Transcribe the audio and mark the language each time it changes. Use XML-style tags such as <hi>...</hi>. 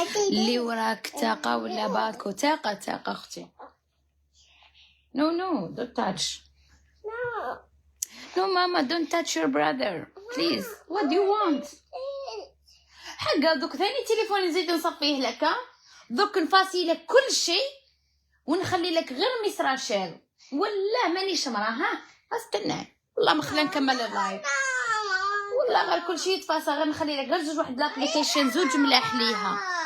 <ar>اللي وراك تاقة ولا باكو؟ تاقة اختي.</ar> <en>No, don't touch. No mama, don't touch your brother please. What do you want?</en> <ar>حقا دوك ثاني تليفوني نزيد نصفيه لك. دوك نفاسي لك كل شيء ونخلي لك غير ميس راشيل. والله مانيش مراه. ها استنى والله ما خلينا نكمل اللايف. والله غير كل شيء يتفاسى. غير نخلي لك غير واحد لابليكيشن زوج ملاح ليها.</ar>